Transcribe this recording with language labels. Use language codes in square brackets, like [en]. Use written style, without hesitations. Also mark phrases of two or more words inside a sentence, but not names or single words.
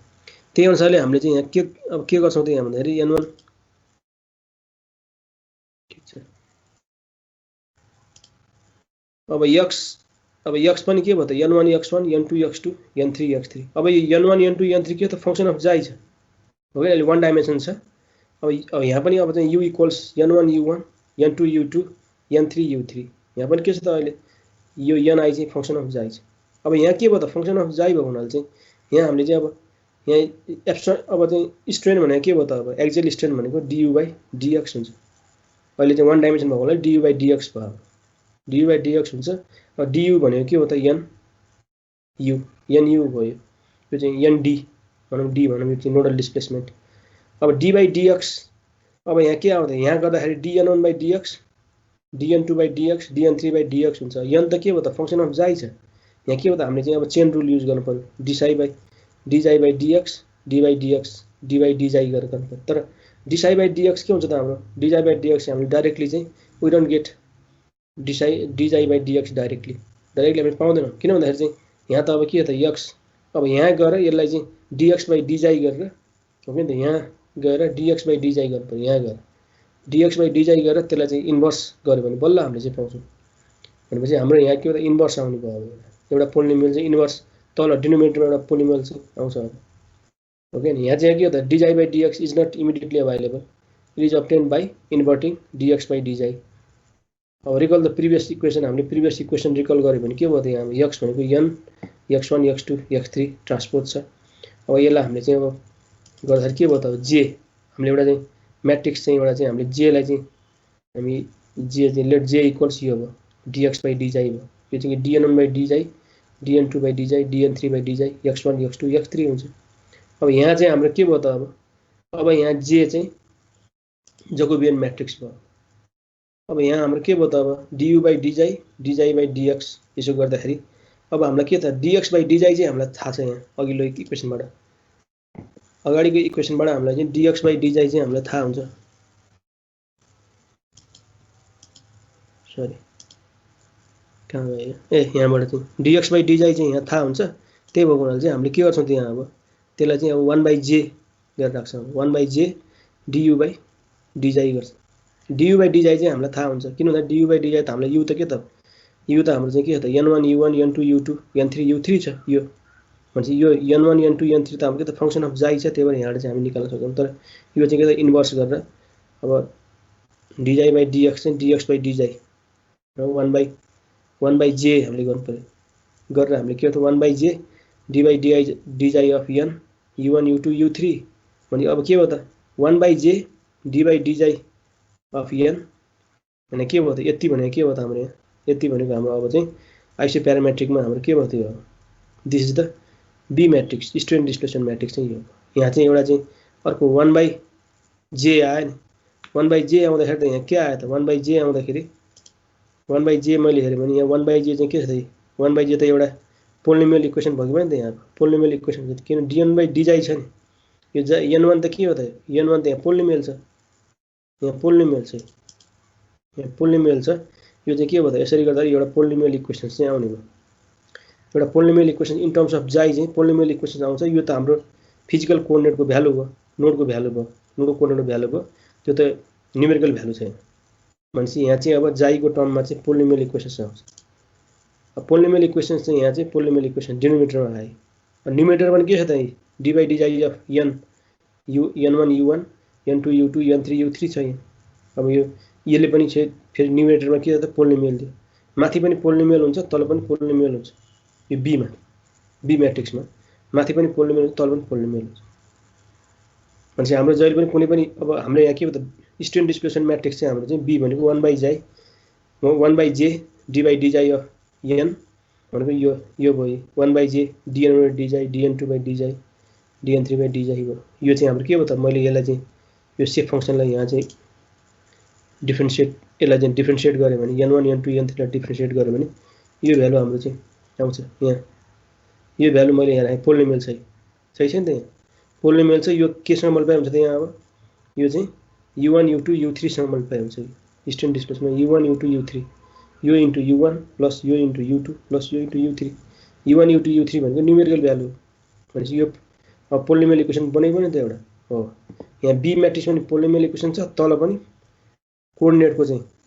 [ne] त्यही अनुसारले हामीले चाहिँ यहाँ के गर्छौँ त, यहाँ भन्दाखेरि n1 ठीक छ। अब x पनि के भयो त, n1 x1 n2 x2 n3 x3। अब यो n1 n2 n3 के त, [en] function of xi [ne] छ, हो हैन, अहिले 1 डाइमेन्सन छ। अब यहाँ पनि अब चाहिँ u = n1 u1 n2 u2 n3 u3। यहाँ पनि के छ त, अहिले यो ni चाहिँ [en] function of xi [ne] छ। अब यहाँ के भयो त, [en] function of xi [ne] भएको हुनाले चाहिँ यहाँ हामीले चाहिँ अब यहाँ एब्स्ट्रेक्ट अब चाहिँ स्ट्रेन भनेको के भयो त, अब [en] axial strain [ne] भनेको du/dx हुन्छ। अहिले चाहिँ 1 डाइमेन्सन भएको हुनाले du/dx भयो, du/dx हुन्छ। अब du भनेको के हो त, nu भयो, यो चाहिँ nd भनौँ, d भनौँ, यो चाहिँ [en] nodal displacement. [ne] अब d/dx अब यहाँ के आउँछ, यहाँ गर्दाखेरि dn1/dx dn2/dx dn3/dx हुन्छ। n त के भयो त, [en] function of xi [ne] छ। यहाँ के हो त, हामीले चाहिँ अब [en] chain rule use [ne] गर्नु पर्यो, dψ/dx d/dx dy/dz गरेर गर्नु पर्यो। तर dψ/dx के हुन्छ त, हाम्रो dψ/dx हामीले डाइरेक्टली चाहिँ [en] we don't get dψ/dx directly [ne] हामीले पाउँदैनौँ। किन भन्दाखेरि चाहिँ यहाँ त अब के हो त, x अब यहाँ गएर यसलाई चाहिँ dx by dy गरेर ओके नि त यहाँ गएर dx by dy गर्नु पर्यो यहाँ गएर dx by dy गरेर त्यसलाई चाहिँ इन्भर्स गर्यो भने बल्ल हामीले चाहिँ पाउँछौँ भनेपछि हाम्रो यहाँ के हो त इन्भर्स आउने भयो अब एउटा पोलिनोमियल चाहिँ इन्भर्स तल डिनोमिनेटरमा एउटा पोलिनोमियल चाहिँ आउँछ अब ओके नि यहाँ चाहिँ के हो त [en] dy by dx is not immediately available it is obtained by inverting dx by dy [ne] अब [en] recall the previous equation [ne] हामीले [en] previous equation recall [ne] गर्यो भने के भयो त यहाँ x भनेको n x1 x2 x3 ट्रान्सपोज छ अब यसलाई हामीले चाहिँ अब गर्दाखेरि के भयो त j हामीले एउटा चाहिँ म्याट्रिक्स चाहिँ एउटा चाहिँ हामीले j लाई चाहिँ हामी j चाहिँ [en] let j equals [ne] यो भयो dx by dy भयो यो चाहिँ dn1 by dy dn2 by dy dn3 by dy x1 x2 x3 हुन्छ अब यहाँ चाहिँ हाम्रो के भयो त अब यहाँ j चाहिँ [en] Jacobian matrix [ne] भयो अब यहाँ हाम्रो के भयो त अब du by dy dy by dx यसो गर्दाखेरि अब हामीलाई के त dx by dy चाहिँ हामीलाई थाहा छ यहाँ अघिल्लो इक्वेसनबाट अगाडिको इक्वेसनबाट हामीलाई चाहिँ dx by dy चाहिँ हामीलाई थाहा हुन्छ सरी कहाँ गयो ए यहाँबाट चाहिँ dx by dy चाहिँ यहाँ थाहा हुन्छ त्यही भएको हुनाले चाहिँ हामीले के गर्छौँ त्यहाँ अब त्यसलाई चाहिँ अब 1/j गरेर राख्छौँ 1/j du by dy गर्छ du by dy चाहिँ हामीलाई थाहा हुन्छ किन भन्दा du by dy त हामीलाई u त के त u त हाम्रो चाहिँ के हो त n1 u1 n2 u2 n3 u3 छ यो भनेपछि यो n1 n2 n3 त हाम्रो के त [en] function of xi [ne] छ त्यही भएर यहाँबाट चाहिँ हामी निकाल्न सक्छौँ तर यो चाहिँ के त इन्भर्स गरेर अब dy by dx चाहिँ dx by dy र 1/j हामीले गर्नु पर्यो गरेर हामीले के हो त 1/j dy by dy अफ n u1 u2 u3 भने अब के हो त 1/j dy by dy अफ n भने के भयो त यति भने के हो त हाम्रो यहाँ यति भनेको हाम्रो अब चाहिँ आइसो प्यारामेट्रिकमा हाम्रो के भयो त यो [en] this is the B matrix strain displacement matrix [ne] चाहिँ यो यहाँ चाहिँ एउटा चाहिँ अर्को 1/j आयो नि 1/j आउँदाखेरि त यहाँ के आयो त 1/j आउँदाखेरि 1/j मैले हेरेँ भने यहाँ 1/j चाहिँ के छ त 1/j त एउटा [en] polynomial equation [ne] भएको भयो नि त यहाँ [en] polynomial equation [ne] किन dn by dy छ नि यो n1 त के हो त n1 त यहाँ पोलिनोमियल छ यहाँ पोलिनोमियल छ यहाँ पोलिनोमियल छ यो चाहिँ के भयो त यसरी गर्दा एउटा [en] polynomial equation [ne] चाहिँ आउने भयो एउटा [en] polynomial equation in terms of xi [ne] चाहिँ [en] polynomial equation [ne] आउँछ यो त हाम्रो फिजिकल कोअर्डिनेटको भ्यालु भयो नोडको भ्यालु भयो नोडको कोअर्डिनेटको भ्यालु भयो त्यो त [en] numerical value [ne] छैन भनेपछि यहाँ चाहिँ अब जाईको टर्ममा चाहिँ [en] polynomial equation [ne] आउँछ अब [en] polynomial equation [ne] चाहिँ यहाँ चाहिँ [en] polynomial equation [ne] डिनोमिनेटरमा आयो न्युमेरेटरमा पनि के छ त dy by dy अफ n n1 u1 n2 u2 n3 u3 छ यहाँ अब यो यसले पनि छ फेरि न्युमेरेटरमा के छ त पोलिनोमियल दियो माथि पनि पोलिनोमियल हुन्छ तल पनि पोलिनोमियल हुन्छ यो बी मा बी म्याट्रिक्समा माथि पनि पोलिनोमियल हुन्छ तल पनि पोलिनोमियल हुन्छ भनेपछि हाम्रो जहिले पनि कुनै पनि अब हाम्रो यहाँ के हो त [en] strain displacement matrix [ne] चाहिँ हाम्रो चाहिँ बी भनेको 1/j dy by dy अफ n भनेको यो भयो 1/j dn by dy dn2 by dy dn3 by dy भयो यो चाहिँ हाम्रो के हो त मैले यसलाई चाहिँ यो सेप फंक्सनलाई यहाँ चाहिँ डिफरेन्शिएट यसलाई चाहिँ डिफरेन्शिएट गर्यो भने n1 n2 n3 लाई डिफरेन्शिएट गर्यो भने यो भ्यालु हाम्रो चाहिँ आउँछ यहाँ यो भ्यालु मैले यहाँ राखेँ पोलिनोमियल छ नि त यहाँ पोलिनोमियल चाहिँ यो केसँग मल्टिप्लाई हुन्छ त यहाँ अब यो चाहिँ u1 u2 u3 सँग मल्टिप्लाई हुन्छ [en] strain displacement [ne] u1 u2 u3 यो [en] into u1 plus [ne] यो [en] into u2 plus [ne] यो इन्टु u3 u1 u2 u3 भनेको [en] numerical value [ne] भनेपछि यो अब [en] polynomial equation [ne] बनेको नि त एउटा हो यहाँ बी म्याट्रिक्समा पनि [en] polynomial equation [ne] छ तल पनि कोअर्डिनेटको चाहिँ